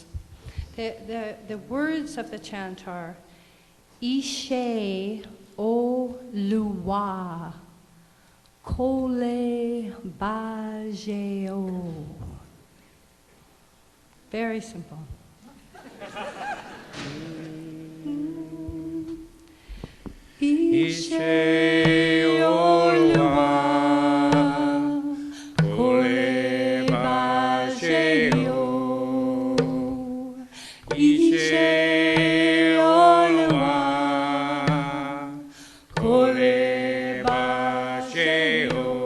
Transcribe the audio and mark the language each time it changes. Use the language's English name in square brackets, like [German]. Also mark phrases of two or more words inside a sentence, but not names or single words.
[English] The words of the chant are [Yoruba] Ishe Oluwa Kole Bajeo. [English] Very simple. [Yoruba] Ishe Oluwa Kole Bajeo. Ishe Oluwa Kole Bajeo.